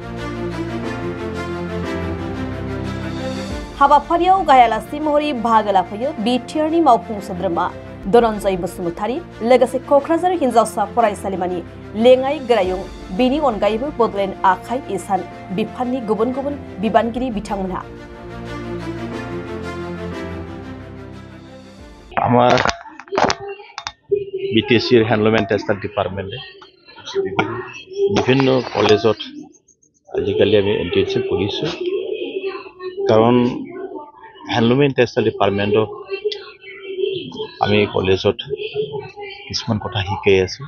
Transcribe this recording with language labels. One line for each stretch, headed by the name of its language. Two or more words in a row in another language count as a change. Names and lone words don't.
Bodo: हाबाफारियाव गाहाय आलासि महरै बाहागो लाफैयो बिटिआरनि मावफुं सोद्रोमा धनन्जय बसुमतारी, लोगोसे क'क्राझार हिनजावसा फरायसालिमानि लेङाइ गोरायुं, बेनि अनगायैबो बडलेण्ड आखाइ इसान बिफाननि गुबुन गुबुन बिबानगिरि बिथांमोनहा।
Assamese: আমার বিটিএসিৰ
English: handloom and textile departmente
Assamese: বিভিন্ন কলেজত আজিকালি আমি ইণ্টাৰ্ণশ্বিপ কৰিছোঁ, কাৰণ
English: handloom and textile departmentot
Assamese: আমি কলেজত কিছুমান কথা শিকাই আছোঁ।